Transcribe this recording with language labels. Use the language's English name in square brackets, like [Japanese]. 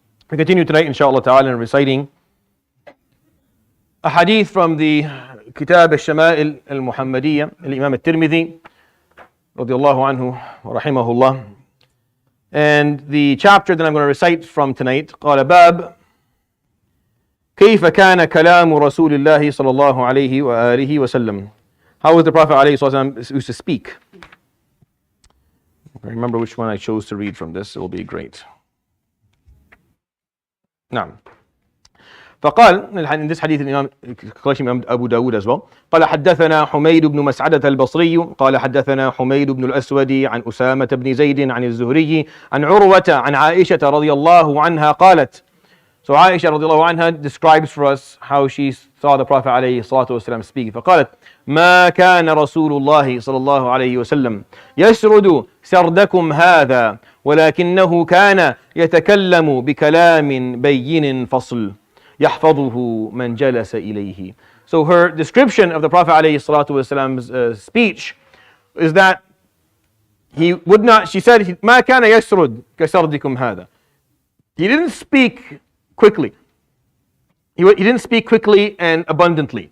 [English] We continue tonight inshallah ta'ala in reciting a hadith from the Kitab الشمائل المحمدية الإمام الترمذي رضي الله عنه ورحمه الله. [Arabic] And the chapter that I'm going to recite from tonight قال باب كيف كان كلام رسول الله صلى الله عليه وآله وسلم. [English] How was the Prophet عليه الصلاة والسلام used to speak? If I remember which one I chose to read from this, it will be great. [Arabic] نعم. [English] فقال in this hadith الإمام أبو داود as well. [Arabic] قال حدثنا حميد بن مسعدة البصري قال حدثنا حميد بن الأسود عن أسامة بن زيد عن الزهري عن عروة عن عائشة رضي الله عنها قالت. [English] So Aisha رضي الله عنها describes for us how she saw the Prophet عليه الصلاة والسلام speak. [Arabic] فقالت ما كان رسول الله صلى الله عليه وسلم يسرد سردكم هذا ولكنه كان يتكلم بكلام بين فصل يحفظه من جلس إليه. [English] So her description of the Prophet عليه الصلاة والسلام's speech is that he would not, she said ما كان يسرد كسردكم هذا. He didn't speak quickly. He didn't speak quickly and abundantly.